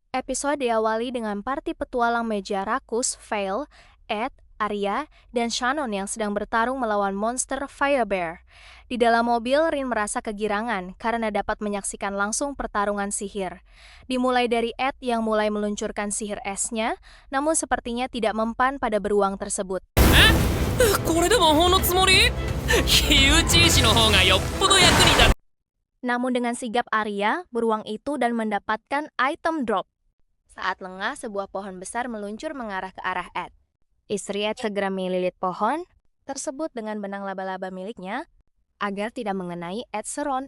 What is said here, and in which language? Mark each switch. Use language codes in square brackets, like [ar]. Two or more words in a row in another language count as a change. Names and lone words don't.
[id] Episode diawali dengan party petualang meja rakus, Vale, Ed, Arya, dan Shannon yang sedang bertarung melawan monster Fire Bear. Di dalam mobil, Rin merasa kegirangan karena dapat menyaksikan langsung pertarungan sihir. Dimulai dari Ed yang mulai meluncurkan sihir esnya, namun sepertinya tidak mempan pada beruang tersebut. [ja] これで魔法のつもり？火打ち石の方がよっぽど役に立つ。 [id] Namun dengan sigap Arya, beruang itu dan mendapatkan item drop. Saat lengah, sebuah pohon besar meluncur mengarah ke arah Ed. Istri Ed segera melilit pohon tersebut dengan benang laba-laba miliknya agar tidak mengenai Ed Seron.